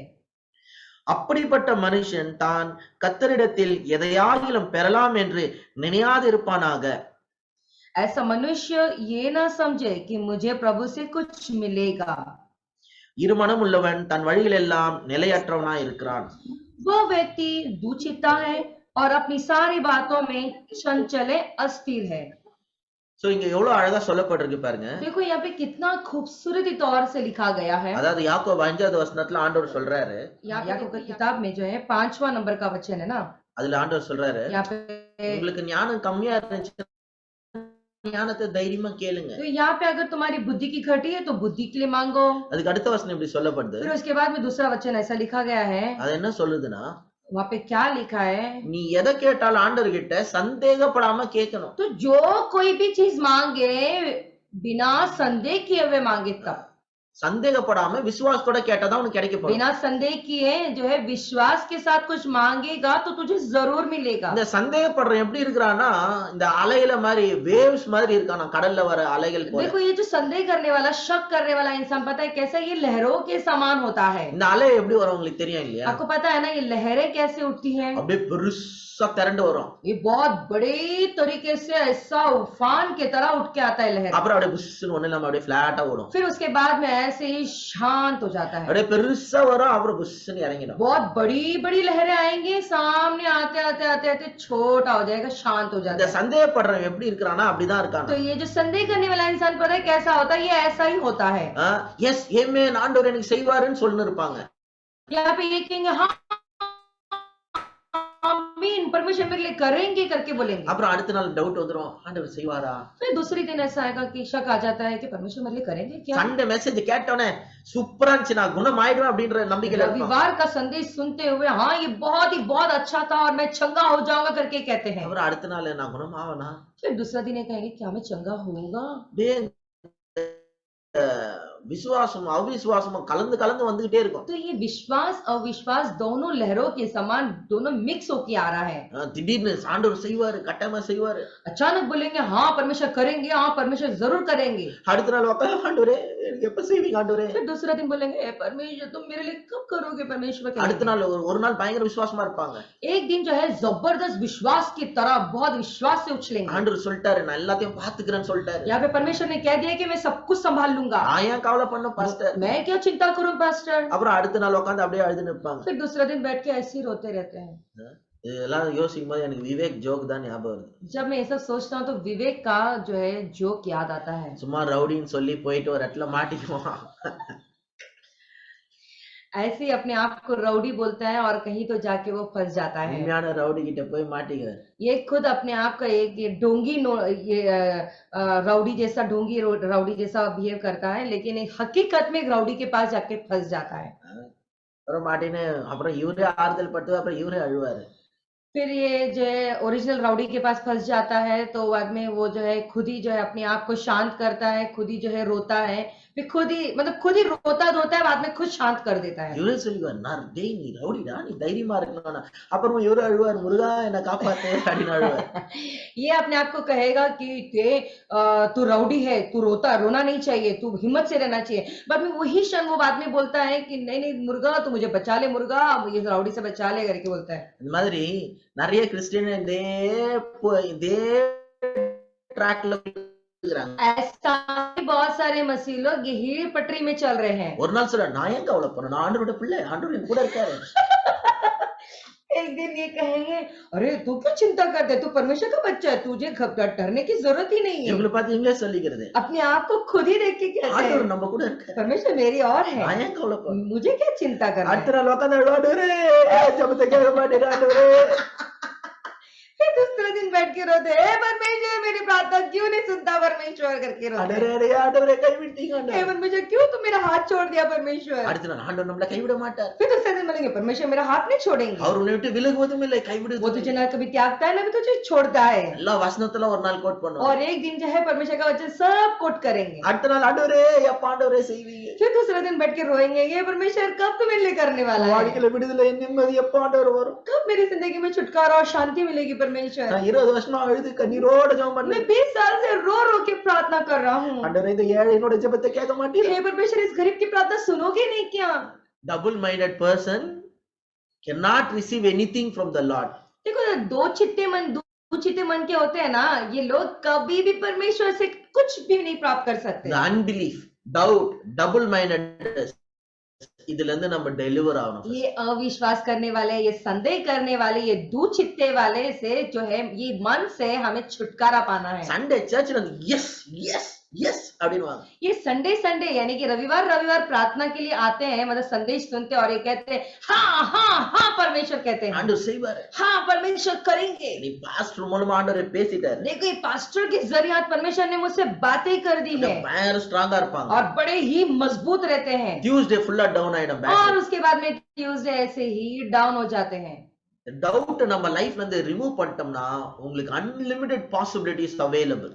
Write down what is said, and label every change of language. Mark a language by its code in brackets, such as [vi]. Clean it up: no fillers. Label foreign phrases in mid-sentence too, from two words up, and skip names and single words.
[ta] அப்படிப்பட்ட மனுஷன் தான் கர்த்தரிடத்தில் எதையாகிலும் பெறலாம் என்று நினையாதிருப்பானாக. [hi] ऐसा मनुष्य ये ना समझे कि मुझे प्रभु से कुछ मिलेगा। [ta] இருமனம் உள்ளவன் தன் வழிகளெல்லாம் நிலையற்றவனாய் இருக்கிறான். [hi] वह व्यक्ति दुचित्ता है और अपनी सारी बातों में चंचल अस्थिर है। [ta] சோ இங்க எவ்வளவு அழகா சொல்லப்பட்டிருக்கு பாருங்க. [hi] देखो यहाँ पे कितना खूबसूरती तौर से लिखा गया है। [ta] அதாவது யாக்கோபு 5வது வசனத்துல ஆண்டவர் சொல்றாரு, [hi] याकूब की किताब में जो है 5वां नंबर का वचन है ना, [ta] அதுல ஆண்டவர் சொல்றாரு, [hi] यहाँ पे [ta] உங்களுக்கு ஞானம் கம்மியா இருந்துச்சு ஞானத்தை தைரியமா கேளுங்க. [hi] तो यहाँ पे अगर तुम्हारी बुद्धि की घटी है तो बुद्धि के लिए मांगो। [ta] அதுக்கு அடுத்த வசனம் இப்படி சொல்லப்படுது. [hi] फिर उसके बाद में दूसरा वचन ऐसा लिखा गया है, [ta] அது என்ன சொல்லுதுன்னா, [hi] वहाँ पे क्या लिखा है, [ta] நீ எதை கேட்டாலும் ஆண்டவர் கிட்ட சந்தேகப்படாம கேட்கணும். [hi] तो जो कोई भी चीज मांगे बिना संदेह किए हुए मांगे तब। [ta] சந்தேகப்படாம விசுவாசத்தோட கேட்டாதான் உனக்கு கிடைக்க போகுது. [hi] बिना संदेह किए जो है विश्वास के साथ कुछ मांगेगा तो तुझे जरूर मिलेगा। [ta] இந்த சந்தேகப்படுறவன் எப்படி இருக்கிறான்னா, இந்த அலையில மாதிரி வேவ்ஸ் மாதிரி இருக்கானா, கடல்ல வர அலைகள் போல. [hi] देखो ये जो संदेह करने वाला, शक करने वाला इंसान, पता है कैसा, ये लहरों के समान होता है। [ta] இந்த அலை எப்படி வரும் உங்களுக்கு தெரியும் இல்லையா? [hi] आपको पता है ना ये लहरें कैसे उठती हैं? [ta] அப்படியே பெருசா திரண்டு வரும். [hi] ये बहुत बड़े तरीके से ऐसा उफान की तरह उठ के आता है लहर। [ta] அப்புறம் அப்படியே புஷ்ன்னு ஒண்ணு இல்லாம அப்படியே பிளாட்டா ஓடும். [hi] फिर उसके बाद में ऐसे ही शांत हो जाता है। [ta] அப்படியே பெருசா வரும், அப்புறம் புஷ்ன்னு இறங்கிடும். [hi] बहुत बड़ी बड़ी लहरें आएंगी, सामने आते आते आते आते छोटा हो जाएगा, शांत हो [ta] இந்த [hi] जाता है। [ta] சந்தேகப்படுறவன் எப்படி இருக்கிறானா அப்படிதான் இருக்கானா. [hi] तो ये जो संदेह करने वाला इंसान, पता है कैसा होता है, ये ऐसा ही होता है। [ta] எஸ் ஆமென் ஆண்டவர் எனக்கு செய்வாருன்னு சொல்லிட்டு இருப்பாங்க. [hi] यहाँ पे ये कहेंगे हाँ आमीन, परमेश्वर मेरे लिए करेंगे करके बोलेंगे। [ta] அப்புறம் அடுத்த நாள் டவுட் வந்துரும், ஆண்டவர் செய்வாரா? [hi] फिर दूसरी दिन ऐसा आएगा कि शक आ जाता है कि परमेश्वर मेरे लिए करेंगे क्या। [en] Sunday message [ta] கேட்டோனே சூப்பரா இருந்துச்சு, நான் குணம் ஆயிடுவேன் அப்படின்ற நம்பிக்கையில இருப்பான். [hi] रविवार का संदेश सुनते हुए हाँ ये बहुत अच्छा था और मैं चंगा हो जाऊंगा करके कहते हैं। [ta] அப்புறம் அடுத்த நாள் நான் குணம் ஆவனா? [hi] फिर दूसरा दिन ये कहेंगे क्या मैं चंगा होऊंगा। [ta] விசுவாசம் அவிசுவாசமும் கலந்து கலந்து வந்துகிட்டே இருக்கும். [hi] तो ये विश्वास अविश्वास दोनों लहरों के समान दोनों मिक्स होके आ रहा है। [ta] திடீர்னு ஆண்டவர் செய்வாரு, கட்டாயமா செய்வாரு. [hi] अचानक बोलेंगे हाँ परमेश्वर करेंगे, हाँ परमेश्वर जरूर करेंगे। [ta] அடுத்த நாள் உட்கார்ந்து ஆண்டவரே எனக்கு எப்ப செய்வீங்க ஆண்டவரே? [hi] फिर दूसरा दिन बोलेंगे "ए परमेश्वर तुम मेरे लिए कब करोगे परमेश्वर [ta] அடுத்த [hi] करेंगे। [ta] நாள் ஒரு நாள் பயங்கர விசுவாசமா இருப்பாங்க. [hi] एक दिन जो है जबरदस्त विश्वास की तरह बहुत विश्वास से उछलेंगे। [ta] ஆண்டவர் சொல்லிட்டாரு நான் எல்லாத்தையும் பாத்துக்கிறேன்னு சொல்லிட்டாரு. [hi] यहाँ पे परमेश्वर ने कह दिया कि मैं सब कुछ संभाल लूंगा। [ta] நான் ஏன் கவலை பண்ண பாஸ்டர்? [hi] मैं क्या चिंता करूं पास्टर। [ta] அப்புறம் அடுத்த நாள் உட்கார்ந்து அப்படியே அழுது நிப்பாங்க. [hi] फिर दूसरा दिन बैठ के ऐसे ही रोते रहते हैं। [ta] இதெல்லாம் யோசிக்கும் போது எனக்கு விவேக் ஜோக் தான் ஞாபகம் வருது. [hi] जब मैं ये सब सोचता हूँ तो विवेक का जो है जोक याद आता है। [ta] சும்மா ரவுடின்னு சொல்லி போயிட்டு ஒரு இடத்துல மாட்டிக்குவான். [hi] ऐसे ही अपने आप को राउडी बोलता है और कहीं तो जाके वो फंस जाता है। [ta] உண்மையான ரவுடி கிட்ட போய் மாட்டிக்க. [hi] ये खुद अपने आप का एक ये ढोंगी ये राउडी जैसा ढोंगी राउडी जैसा बिहेव करता है, लेकिन एक हकीकत में एक राउडी के पास जाके फंस जाता है। [ta] அப்புறம் மாட்டின்னு அப்புறம் இவரே ஆறுதல் பட்டு அப்புறம் இவரே அழுவாரு. [hi] फिर ये जो है [en] original rowdy [hi] के पास फंस जाता है तो बाद में वो जो है खुद ही जो है अपने आप को शांत करता है, खुद ही जो है रोता है, फिर खुद ही रोता धोता है, बाद में खुद शांत कर देता है। [ta] இவரே சொல்லுவார் நான் டேய் நீ ரவுடிடா நீ தைரியமா இருக்கணும். அப்புறமா இவரே அழுவார் முருகா என்ன காப்பாத்து அப்படின்னு அழுவார். [hi] ये अपने आप को कहेगा कि तू राउडी है, तू रोना नहीं चाहिए, तू हिम्मत से रहना चाहिए। बाद में वही क्षण वो बाद में बोलता है कि नहीं मुर्गा तू मुझे बचा ले, मुर्गा ये राउडी से बचा ले करके बोलता है। [ta] இந்த மாதிரி நிறைய கிறிஸ்டியன் இதே ட்ராக்ல இருக்கிறாங்க. [hi] ऐसा ही बहुत सारे मसीह लोग यही पटरी में चल रहे हैं। [ta] ஒரு நாள் சொல்ற நான் ஏன் கவலை பண்ணணும், நான் ஆண்டவரோட பிள்ளை, ஆண்டவர் என் கூட இருக்காரு. [hi] एक दिन ये कहेंगे अरे तू क्यों चिंता करते है, तू परमेश्वर का बच्चा है, तुझे डरने की जरूरत ही नहीं है। [ta] இவங்களை பார்த்து இவங்களே சொல்லிக்கிறது [hi] अपने आप को खुद ही देख के कहते हैं [ta] ஆண்டவர் நம்ம கூட இருக்காரு, [hi] परमेश्वर मेरी और है, [ta] நான் ஏன் கவலை பண்ணணும். [hi] मुझे क्या चिंता करना है। [ta] அடுத்த நாள் உட்கார்ந்து ஆண்டவரே ஜெபத்தை கேட்க மாட்டேன் ஆண்டவரே. [hi] फिर दूसरे दिन बैठ के रोते हे परमेश्वर मेरी प्रार्थना क्यों नहीं सुनता परमेश्वर करके रोते। [ta] ஆண்டவரே ஆண்டவரே கைவிட்டீங்க [hi] हे [ta] ஆண்டவரே. [hi] परमेश्वर क्यों तुम मेरा हाथ छोड़ दिया परमेश्वर। [ta] அடுத்த நாள் ஆண்டவர் நம்மளை கைவிட மாட்டார். [hi] फिर दूसरे दिन बोलेंगे परमेश्वर मेरा हाथ नहीं छोड़ेंगे, [ta] அவர் உன்னை விட்டு விலகுவதும் இல்லை [hi] वो [ta] கைவிடுவதும் [hi] तुझे [ta] இல்லை. [hi] ना कभी त्यागता है ना भी तुझे छोड़ता है। [ta] எல்லா வசனத்துல ஒரு நாள் கோட் பண்ணுவோம். [hi] और एक दिन जो है परमेश्वर का वचन सब कोट करेंगे। [ta] அடுத்த நாள் ஆண்டவரே எப்ப ஆண்டவரே செய்வீங்க, [hi] फिर दूसरे दिन बैठ के रोएंगे ये परमेश्वर कब तुम मेरे लिए करने वाला है, [ta] வாழ்க்கையில விடுதலை நிம்மதி எப்ப ஆண்டவர் வரும். [hi] कब मेरी जिंदगी में छुटकारा और शांति मिलेगी परमेश्वर। [ta] நான் 20 வருஷமா அழுது கண்ணீரோட ஜெபம் [hi] मैं [ta] பண்ணேன். [hi] 20 साल से रो रो के प्रार्थना कर रहा हूँ। [ta] ஆண்டவரே இந்த ஏழையோட ஜெபத்தை கேட்க மாட்டீங்க. [hi] हे परमेश्वर इस गरीब की प्रार्थना सुनोगे नहीं क्या। [en] Double minded person cannot receive anything from the Lord. [hi] देखो दो चित्ते मन के होते हैं ना, ये लोग कभी भी परमेश्वर से कुछ भी नहीं प्राप्त कर सकते। [en] The unbelief, doubt, double mindedness [ta] இதுல இருந்து நம்ம டெலிவர் ஆகணும். [hi] ये अविश्वास करने वाले, ये संदेह करने वाले, ये दूचित्ते वाले से जो है ये मन से हमें छुटकारा पाना है। [ta] சண்டே சர்ச்ல [en] yes yes yes [ta] அப்படினுவாங்க. [hi] ये संडे यानी कि रविवार प्रार्थना के लिए आते हैं, मतलब संदेश सुनते और ये कहते हैं हाँ परमेश्वर कहते हैं, [ta] ஆண்டவர் செய்வாரு, [hi] हाँ परमेश्वर करेंगे। [ta] நீ பாஸ்டர் மூலமா ஆண்டவர் பேசிட்டாரு. [hi] देखो ये पास्टर के जरिए परमेश्वर ने मुझसे बातें कर दी है [ta] பயங்கர ஸ்ட்ராங்கா இருப்பாங்க. [hi] और बड़े ही मजबूत रहते हैं। [ta] டியூஸ்டே ஃபுல்லா டவுன் ஆயிடும். [hi] और उसके बाद में ट्यूसडे ऐसे ही डाउन हो जाते हैं। [ta] டவுட் நம்ம லைஃப்ல இருந்து ரிமூவ் பண்ணிட்டோம்னா உங்களுக்கு [en] unlimited possibilities available.